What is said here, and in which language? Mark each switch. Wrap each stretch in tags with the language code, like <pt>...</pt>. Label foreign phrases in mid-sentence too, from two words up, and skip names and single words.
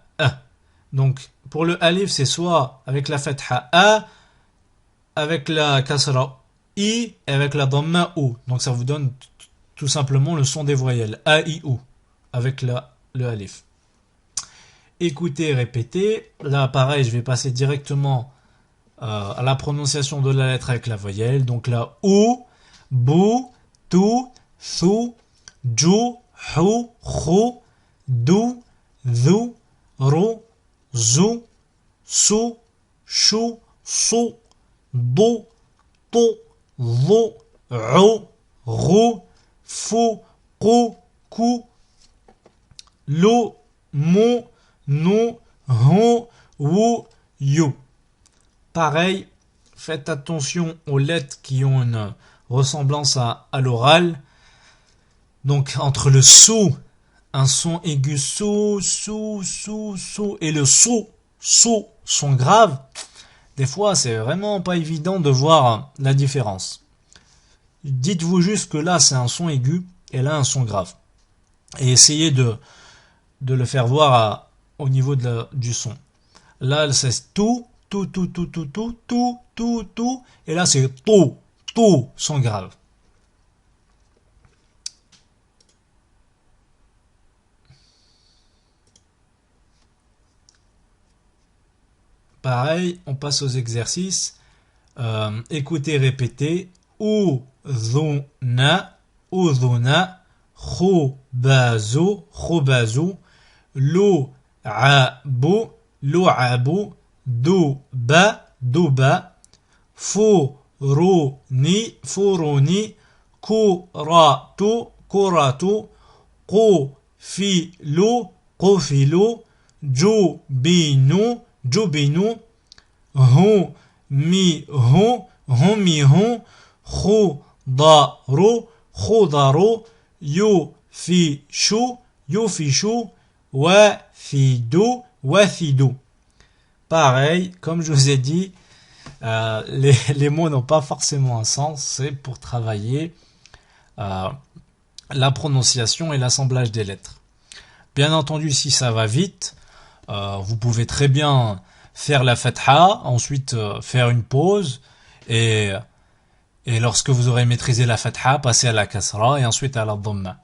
<fr>Donc, pour le alif, c'est soit avec la fatha a, avec la kasra i, et avec la dhamma ou. Donc, ça vous donne tout simplement le son des voyelles A, I, O avec le alif. Écoutez, répétez. Là, pareil, je vais passer directement à la prononciation de la lettre avec la voyelle. Donc là,</fr> <ar>أُ، بُ، تُ، ثُ، جُ، حُ، خُ، دُ، ذُ، رُ، زُ، سُ، شُ، صُ, ضُ، طُ, ظو عو غو فو قو كو لو مو نو هو و</ar> <fr>ou you. Pareil, faites attention aux lettres qui ont une ressemblance à l'oral. Donc entre le sou, un son aigu sou, sou, sou, sou, et le sou, sou, son grave. Des fois, c'est vraiment pas évident de voir la différence. Dites-vous juste que là, c'est un son aigu et là, un son grave. Et essayez de le faire voir au niveau du son. Là, c'est tout, tout, tout, tout, tout, tout, tout, tout, tout. Et là, c'est tout, tout, son grave. Pareil, on passe aux exercices. Écoutez, répétez.</fr> <ar>أُذُن، أُذُن، خُبُز، خُبُز، لُعَب، لُعَب، دُب، دُب, فُرُن، فُرُن، كُرَة، كُرَة، قُفِل، قُفِل، جُبُن، جُبُن، حُمِهُ، حُمِهُ، خُضَر، خُضَر، يُفِشُ، يُفِشُ، وَفِدُ، وَفِدُ.</ar> <fr>Pareil, comme je vous ai dit, les mots n'ont pas forcément un sens, c'est pour travailler la prononciation et l'assemblage des lettres. Bien entendu, si ça va vite, vous pouvez très bien faire la fatha, ensuite faire une pause, et lorsque vous aurez maîtrisé la fatha, passer à la kasra, et ensuite à la dhamma.</fr>